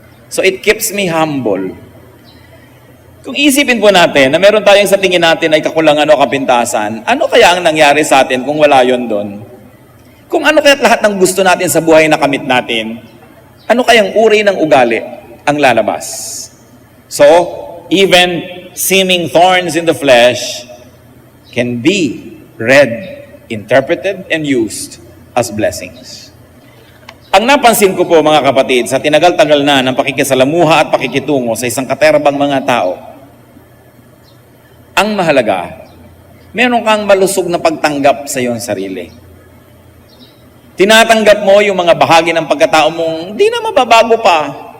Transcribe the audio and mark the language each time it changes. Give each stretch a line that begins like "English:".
English: So it keeps me humble.
Filipino: Kung isipin po natin na meron tayong sa tingin natin ay kakulangan o kapintasan, ano kaya ang nangyari sa atin kung wala yon doon? Kung ano kaya't lahat ng gusto natin sa buhay na kamit natin, ano kayang uri ng ugali ang lalabas?
English: So, even seeming thorns in the flesh can be read, interpreted, and used as blessings.
Filipino: Ang napansin ko po mga kapatid, sa tinagal-tagal na ng pakikisalamuha at pakikitungo sa isang katerabang mga tao, ang mahalaga, meron kang malusog na pagtanggap sa iyong sarili. Tinatanggap mo yung mga bahagi ng pagkatao mong di na mababago pa.